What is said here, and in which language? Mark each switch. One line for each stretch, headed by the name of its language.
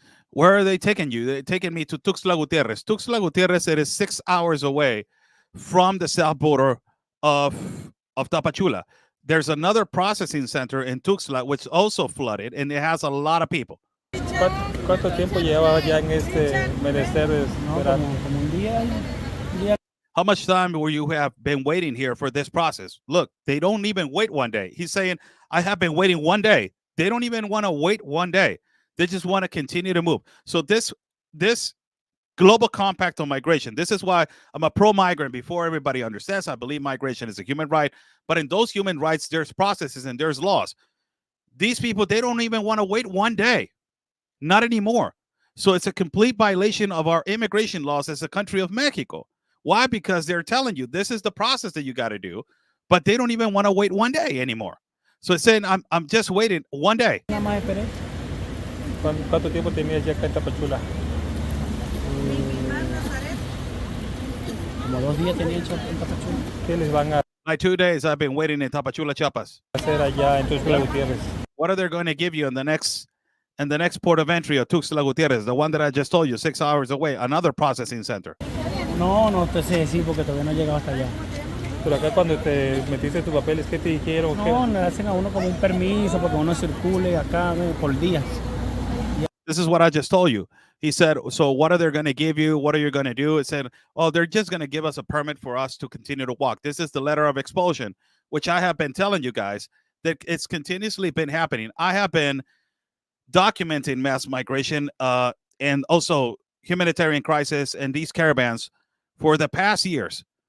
English: Where are they taking you? They're taking me to Tuxtla Gutiérrez. Tuxtla Gutiérrez, it is 6 hours away from the south border of Tapachula. There's another processing center in Tuxtla which also flooded, and it has a lot of people.
Spanish: ¿Cuánto tiempo lleva ya en este menester? No, como un día.
English: How much time will you have been waiting here for this process? Look, they don't even wait one day. He's saying, I have been waiting one day. They don't even want to wait one day. They just want to continue to move. So this global compact on migration, this is why I'm a pro-migrant. Before everybody understands, I believe migration is a human right. But in those human rights, there's processes and there's laws. These people, they don't even want to wait one day. Not anymore. So it's a complete violation of our immigration laws as a country of Mexico. Why? Because they're telling you this is the process that you got to do, but they don't even want to wait one day anymore. So it's saying, I'm just waiting one day.
Spanish: Nada más esperé. ¿Cuánto tiempo tenías ya acá en Tapachula? Como 2 días tenía hecho en Tapachula. ¿Qué les van a
English: Like 2 days I've been waiting in Tapachula, Chiapas.
Spanish: hacer allá en Tuxtla Gutiérrez?
English: What are they going to give you in the next port of entry of Tuxtla Gutiérrez, the one that I just told you, 6 hours away, another processing center?
Spanish: No te sé decir porque todavía no he llegado hasta allá. Pero acá cuando te metiste tus papeles, ¿qué te dijeron? No, le hacen a uno como un permiso para que uno circule acá por días.
English: This is what I just told you. He said, so what are they going to give you? What are you going to do? It said, oh, they're just going to give us a permit for us to continue to walk. This is the letter of expulsion, which I have been telling you guys that it's continuously been happening. I have been documenting mass migration and also humanitarian crisis and these caravans for the past years.